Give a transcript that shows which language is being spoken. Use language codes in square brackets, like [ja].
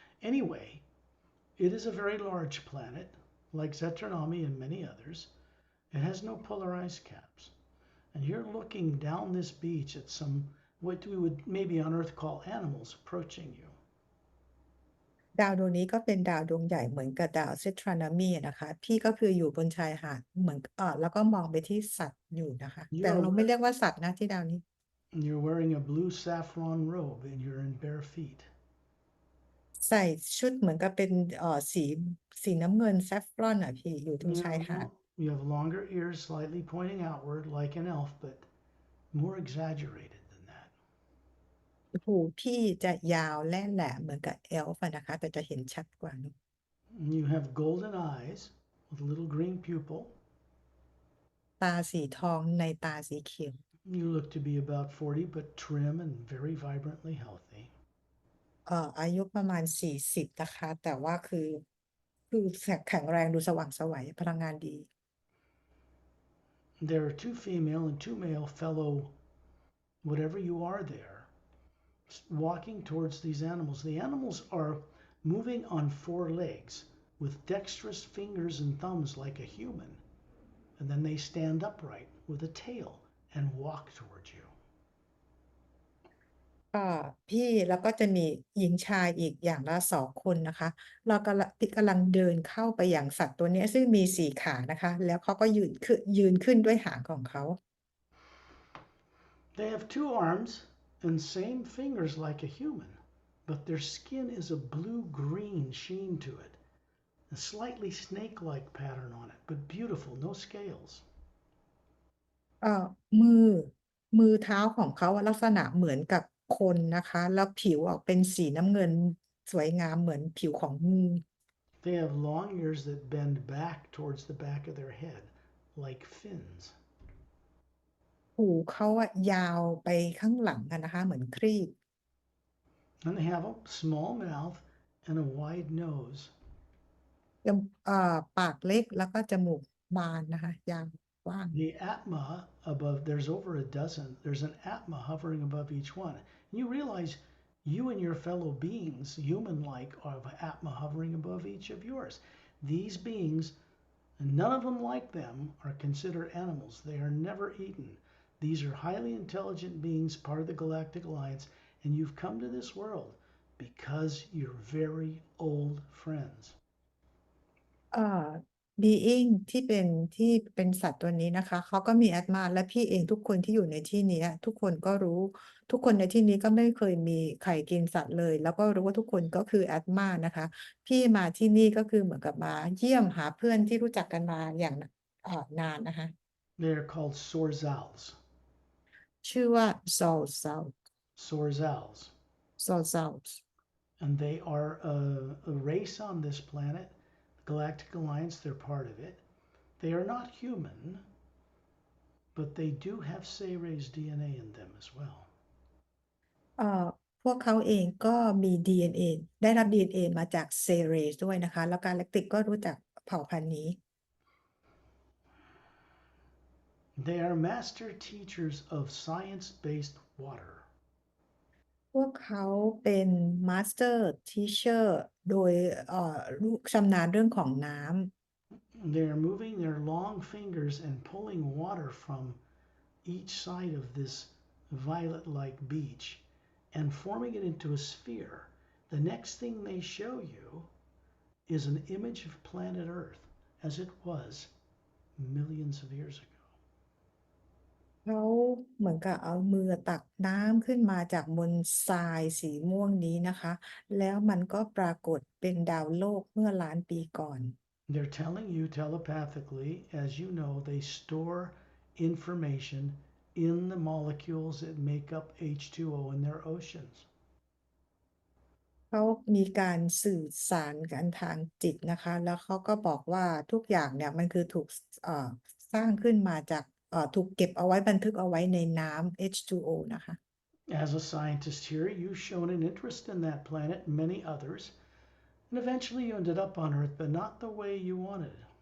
[en] Anyway, it is a very large planet, like Zetronomy and many others. It has no polarized caps. And you're looking down this beach at some, what we would maybe on Earth call animals approaching you. [th] ดาวดวงนี้ก็เป็นดาวดวงใหญ่เหมือนกับดาวเซตรานามีนะคะพี่ก็คืออยู่บนชายหาดเหมือนแล้วก็มองไปที่สัตว์อยู่นะคะแต่เราไม่เรียกว่าสัตว์นะที่ดาวนี้ [en] You're wearing a blue saffron robe and you're in bare feet. [th] ใส่ชุดเหมือนกับเป็นสีน้ำเงินแซฟรอนพี่อยู่ตรงชายหาด [en] You have longer ears slightly pointing outward like an elf, but more exaggerated than that. [th] หูพี่จะยาวและแหลมเหมือนกับเอลฟ์นะคะแต่จะเห็นชัดกว่านะ [en] You have golden eyes with a little green pupil. [th] ตาสีทองในตาสีเขียว [en] You look to be about 40, but trim and very vibrantly healthy. [th] อายุประมาณ40นะคะแต่ว่าคือแข็งแรงดูสว่างไสวพลังงานดี [en] There are two female and two male fellow, whatever you are there, walking towards these animals. The animals are moving on four legs with dexterous fingers and thumbs like a human. and then they stand upright with a tail and walk towards you. [th] ก็พี่แล้วก็จะมีหญิงชายอีกอย่างละ2คนนะคะเรากำลังเดินเข้าไปอย่างสัตว์ตัวเนี้ยซึ่งมี4ขานะคะแล้วเขาก็ยืนขึ้นด้วยหางของเขา [en] They have two arms and same fingers like a human, but their skin is a blue-green sheen to it, a slightly snake-like pattern on it, but beautiful, no scales. [th] เอ่อมือมือเท้าของเขาอะลักษณะเหมือนกับคนนะคะแล้วผิวออกเป็นสีน้ำเงินสวยงามเหมือนผิวของงู [en] They have long ears that bend back towards the back of their head, like fins. [th] หูเขาอะยาวไปข้างหลังอะนะคะเหมือนครีบ [en] And they have a small mouth and a wide nose. [th] จมปากเล็กแล้วก็จมูกบานนะคะยาวกว้าง [en] The atma above, there's over a dozen. There's an atma hovering above each one. And you realize you and your fellow beings, human like, have atma hovering above each of yours. These beings, and none of them like them, are considered animals. They are never eaten. These are highly intelligent beings, part of the Galactic Alliance, and you've come to this world because you're very old friends. [th] เอ่อ being ที่เป็นสัตว์ตัวนี้นะคะเขาก็มีอาตมาและพี่เองทุกคนที่อยู่ในที่เนี้ยทุกคนก็รู้ทุกคนในที่นี้ก็ไม่เคยมีใครกินสัตว์เลยแล้วก็รู้ว่าทุกคนก็คืออาตมานะคะพี่มาที่นี่ก็คือเหมือนกับมาเยี่ยมหาเพื่อนที่รู้จักกันมาอย่างนานนะคะ [en] They're called Sorzals. [th] ชื่อว่า Soul [en] Sorzals. [th] Soul [en] And they are a race on this planet. The Galactic Alliance, they're part of it. They are not human, but they do have Sayre's DNA in them as well. [th] เอ่อพวกเขาเองก็มี DNA ได้รับ DNA มาจากเซเรสด้วยนะคะแล้วกาแล็กติกก็รู้จักเผ่าพันธุ์นี้ [en] They are master teachers of science-based water. [th] พวกเขาเป็น Master Teacher โดยรู้ชำนาญเรื่องของน้ำ [en] They are moving their long fingers and pulling water from each side of this violet-like beach and forming it into a sphere. The next thing they show you is an image of planet Earth as it was millions of years ago. [th] เขาเหมือนกับเอามือตักน้ำขึ้นมาจากบนทรายสีม่วงนี้นะคะแล้วมันก็ปรากฏเป็นดาวโลกเมื่อล้านปีก่อน [en] They're telling you telepathically, as you know, they store information in the molecules that make up H2O in their oceans. [th] เขามีการสื่อสารกันทางจิตนะคะแล้วเขาก็บอกว่าทุกอย่างเนี่ยมันคือถูกสร้างขึ้นมาจากถูกเก็บเอาไว้บันทึกเอาไว้ในน้ำ H2O นะคะ [en] As a scientist here, you've shown an interest in that planet and many others, and eventually you ended up on Earth, but not the way you wanted.